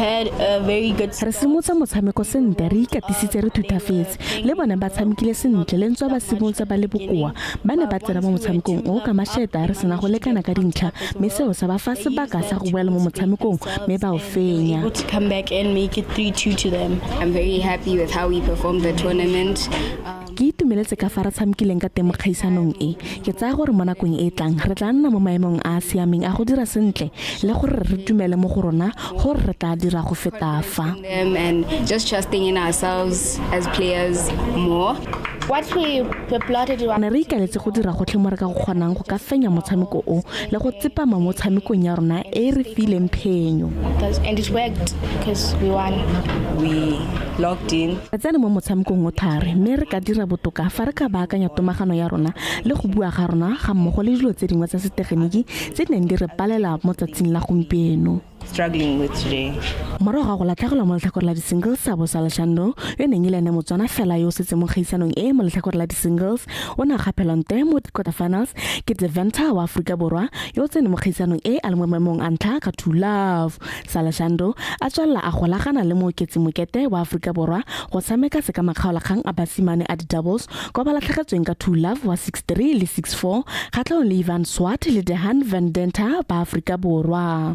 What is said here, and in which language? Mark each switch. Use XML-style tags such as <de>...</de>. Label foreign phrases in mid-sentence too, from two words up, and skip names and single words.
<tn>Re simotsa motshameko sentle re ikatisitse re thutafetse le bone ba tshamekile sentle lentswe ba simotsa ba le bokoa ba ne ba tsena mo motshamekong o ka masheta re sena go lekana ka dintlha mme seo sa ba fa sebaka sa go boela mo motshamekong mme ba o fenya.</tn> <en>To them. I'm very happy with how we performed the tournament.</en> <tn>Ke itumeletse ka fa re tshamekileng ka teng mo kgaisanong e ke tsaya gore mo nakong e tlang re tla nna mo maemong a siameng a go dira sentle le gore re dumele mo go rona gore re tla dira go feta fa.</tn> <en>And just trusting in ourselves as players more. What we plotted</en> <tn>ne re ikaletse go dira gotlhe mo re ka go kgonang go ka fenya motshameko o le go tsepama mo motshamekong ya rona e re fileng phenyo.</tn> <en>And it worked because we won. We logged in.</en> <tn>Re tsene mo motshamekong o thare mme re ka dira botoka fa re ka baakanya tomagano ya rona le go bua ga rona ga mmogo le dilo tse dingwe tsa setegeniki tse neng di re palela mo tsatsing la gompieno.</tn> <en>Struggling with today.</en> <tn>Morago ga go latlhegelwa mo letlhakore la di-singles sa bo Salashando yo neng ile ene motswana fela yo setse mo kgaisanong e mo letlhakore la di-singles o ne a gapelwa nte mo quarterfinals ke Deventer wa Aforika Borwa yo tsene mo kgaisanong e a le mo maemong a ntlha ka 2-Love. Salashando a tswalla a golagana le mooketsi mokete wa Aforika Borwa go tshameka se ka makgaolakgang a basimane a di-doubles kwa ba latlhegetsweng ka 2-Love wa 6-3 le 6-4 kgatlhanong le Ivan Swart le Dehan Van Denter ba Aforika Borwa.</tn>